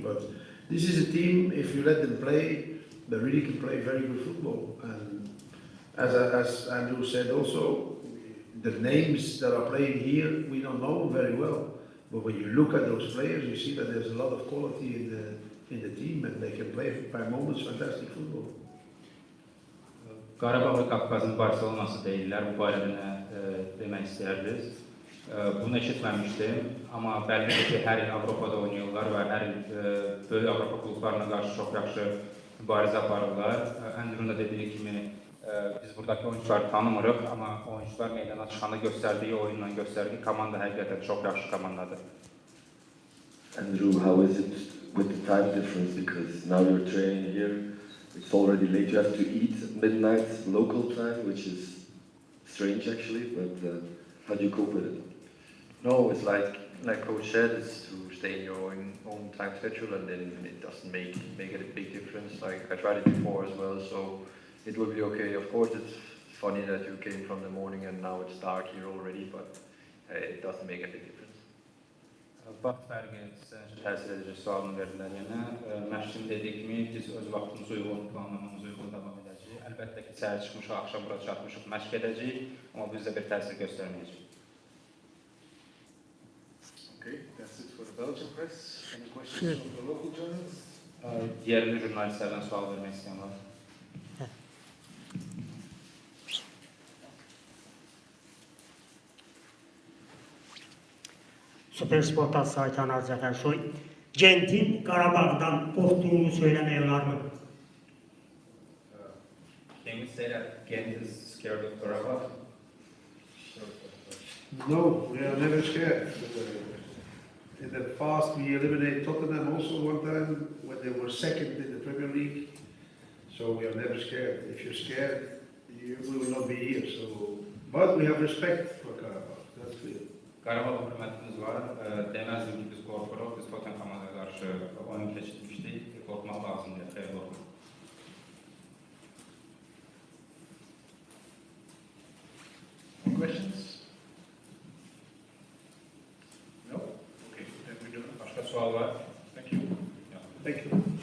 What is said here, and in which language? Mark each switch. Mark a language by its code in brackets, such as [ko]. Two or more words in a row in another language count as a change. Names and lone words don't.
[en] But this is a team, if you let them play, they really can play very good football. And as Andrew said also, the names that are playing here, we don't know them very well. But when you look at those players, you see that there's a lot of quality in the team, and they can play by moments fantastic football. [az] Qarabağ və Qafqazın Barcelonası deyirlər, bu barədə nə demək istəyərdiniz? Bunu eşitməmişdim, amma bəllidir ki, hər il Avropada oynayırlar və hər il böyük Avropa klublarına qarşı çox yaxşı mübarizə aparırlar. Andrew'un da dediyi kimi, biz buradakı oyuncuları tanımırıq, amma oyuncular meydana çıxanda göstərdiyi oyunla göstərdiyi komanda həqiqətən çox yaxşı komandadır. [en] Andrew, how is it with the time difference? Because now you're training here, it's already late, you have to eat at midnight local time, which is strange actually, but how do you cope with it? No, it's like Coach said, it's to stay in your own time schedule, and then it doesn't make it a big difference. Like I tried it before as well, so it will be okay. Of course, it's funny that you came from the morning and now it's dark here already, but it doesn't make a big difference. [az] Vaxt fərqi sizə təsir edəcək sualını verdilər yenə. Məşqçinin dediyi kimi, biz öz vaxtımızı uyğun, planlamamızı uyğun davam edəcəyik. Əlbəttə ki, səhər çıxmışıq, axşam bura çatmışıq, məşq edəcəyik, amma bizdə bir təsir göstərməyəcək. [en] Okay, that's it for the Belgian press. Any questions from the local journalists? [az] Yerli jurnalistlərdən sual vermək istəyən var. [tr] Süpersport'tan Saytan Azzafer Soy. Gent'in Qarabağ'dan korktuğunu söylemeye var mı? [en] Can you say that Gent is scared of Qarabağ? No, we are never scared. In the past, we eliminated Tottenham also one time when they were second in the Premier League. So we are never scared. If you're scared, we will not be here. So, but we have respect for Qarabağ. That's clear. [az] Qarabağ hürmətimiz var. Deməzdim ki, biz qorxuruq. Biz Tottenham'a qarşı oyun keçirmişdik. Qorxmaq lazımdır. Xeyr, qorxuruq. [en] Any questions? No? Okay, then we do. [az] Başqa sual var? [en] Thank you. Thank you.